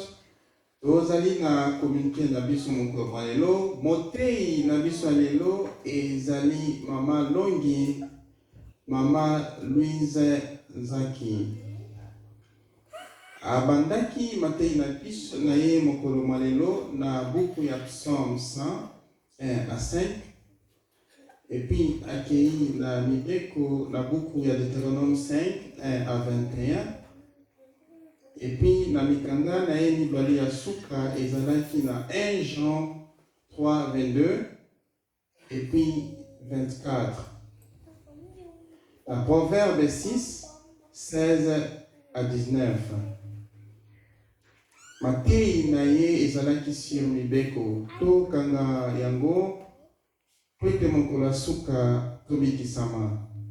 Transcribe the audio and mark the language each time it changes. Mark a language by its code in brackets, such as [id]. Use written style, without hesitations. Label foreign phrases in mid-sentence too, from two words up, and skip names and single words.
[ln] Tozali na communiqué na biso moko lelo. Motei na biso lelo ezali mama Longi, mama Louise Zaki. Abandaki matei na biso na ye mokolo malelo na buku ya Psaume 1 à 5. [fr] Et puis accueilli [ln] la mibeko la buku ya Deutéronome 5 1 à 21. [fr] Et puis [ln] na mikanga na ye mibali ya suka ezalaki na 1 Jean 3 22 [fr] et puis [ln] 24. La Proverbe 6 16 à 19. Matei na ye ezalaki sur mibeko to kanga yango pwete mokolo suka tobikisama.